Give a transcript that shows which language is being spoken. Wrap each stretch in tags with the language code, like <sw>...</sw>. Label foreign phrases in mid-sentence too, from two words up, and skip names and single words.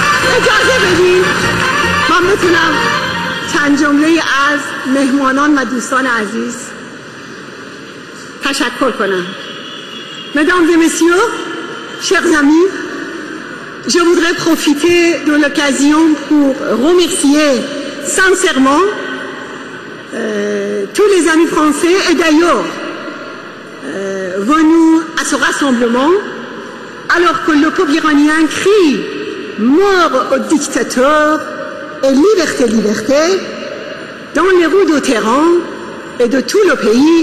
<fa>اجازه بدید من بتونم چند جمله از مهمانان و دوستان عزیز تشکر کنم.</fa> <fr>Mesdames et messieurs, chers amis, je voudrais profiter de l'occasion pour remercier sincèrement tous les amis français et d'ailleurs venus à ce rassemblement alors que le peuple iranien crie mort au dictateur et liberté, liberté dans les rues de Téhéran et de tout le pays.</fr>